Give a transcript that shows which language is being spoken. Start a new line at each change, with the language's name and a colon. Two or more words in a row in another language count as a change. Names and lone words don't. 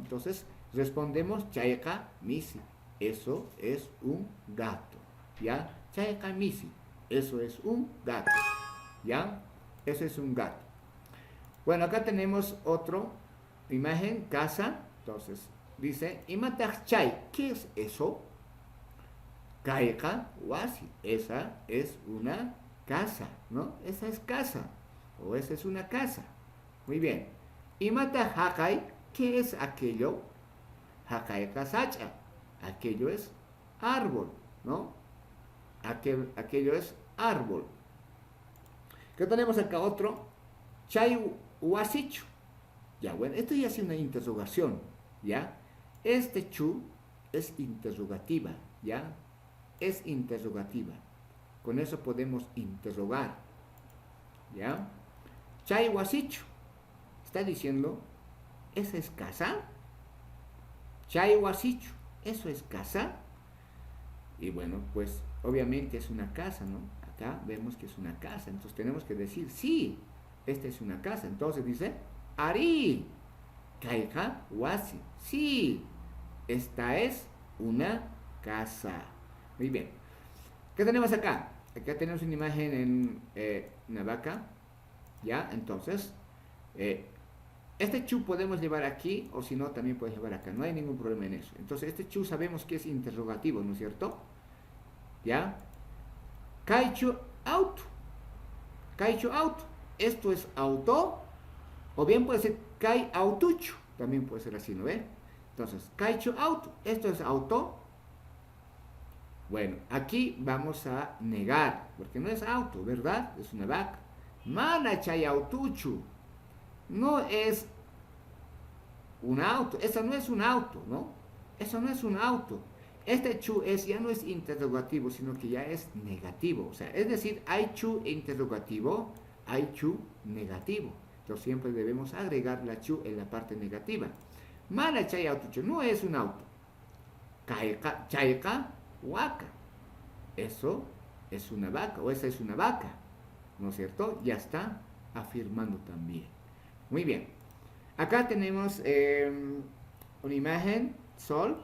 Spanish: Entonces, respondemos,
Quechua: chayaka misi.
Spanish: Eso es un gato. ¿Ya?
Quechua: Chayaka misi.
Spanish: Eso es un gato. ¿Ya? Eso es un gato. Bueno, acá tenemos otro imagen, casa. Entonces, dice,
Quechua: imata chay.
Spanish: ¿Qué es eso?
Quechua: Kaika wasi,
Spanish: esa es una casa, ¿no? Esa es casa, o esa es una casa. Muy bien.
Quechua: Imata hakai,
Spanish: ¿qué es aquello?
Quechua: Hakai kasacha,
Spanish: aquello es árbol, ¿no? Aquello es árbol. ¿Qué tenemos acá otro?
Quechua: Chay wasichu.
Spanish: Ya, bueno, esto ya es una interrogación, ¿ya? Este chu es interrogativa, ¿ya? Es interrogativa. Con eso podemos interrogar. ¿Ya?
Quechua: Chay wasichu.
Spanish: Está diciendo, ¿esa es casa?
Quechua: Chay wasichu.
Spanish: ¿Eso es casa? Y bueno, pues obviamente es una casa, ¿no? Acá vemos que es una casa. Entonces tenemos que decir, sí, esta es una casa. Entonces dice,
Quechua: Ari. Kaika wasi.
Spanish: Sí, esta es una casa. Muy bien. ¿Qué tenemos acá? Acá tenemos una imagen en una vaca. ¿Ya? Entonces, este chu podemos llevar aquí, o si no, también puedes llevar acá. No hay ningún problema en eso. Entonces, este chu sabemos que es interrogativo, ¿no es cierto?
Quechua: ¿Ya? Kaichu auto. Kaichu auto.
Spanish: Esto es auto. O bien puede ser kai autuchu. También puede ser así, ¿no ve? Entonces,
Quechua: kaichu auto.
Spanish: Esto es auto. Bueno, aquí vamos a negar, porque no es auto, ¿verdad? Es una vaca.
Quechua: Mana chay autuchu.
Spanish: No es un auto. Eso no es un auto, ¿no? Eso no es un auto. Este chu ya no es interrogativo, sino que ya es negativo. O sea, es decir, hay chu interrogativo, hay chu negativo. Entonces siempre debemos agregar la chu en la parte negativa.
Quechua: Mana chay autuchu.
Spanish: No es un auto.
Quechua: Chayka, huaca.
Spanish: Eso es una vaca, o esa es una vaca, ¿no es cierto? Ya está afirmando también. Muy bien. Acá tenemos una imagen, sol.